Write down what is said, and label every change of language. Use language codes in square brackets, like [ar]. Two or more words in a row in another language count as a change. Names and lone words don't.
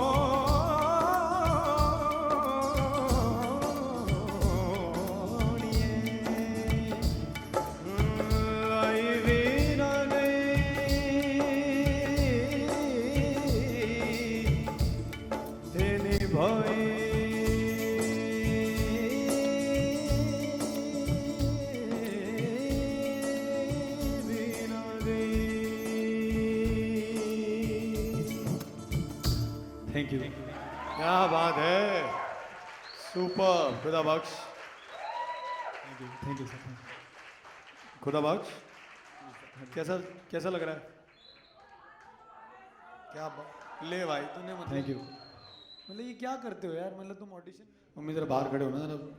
[pa] ਲਾਈ ਭੀ ਨਾ ਗਈ ਤੇ ਨਿਭਾਈ ਭੀ ਨਾ ਗਈ. [en] Thank you. [hi] क्या बात है, सुपर. खुदा बख्श. [en] Thank you sir. [hi] खुदा बख्श, कैसा कैसा लग रहा है? क्या ले भाई तूने, मतलब [en] Thank you. [hi] मतलब ये क्या करते हो यार, मतलब तुम ऑडिशन. मम्मी जरा बाहर खड़े हो ना जरा.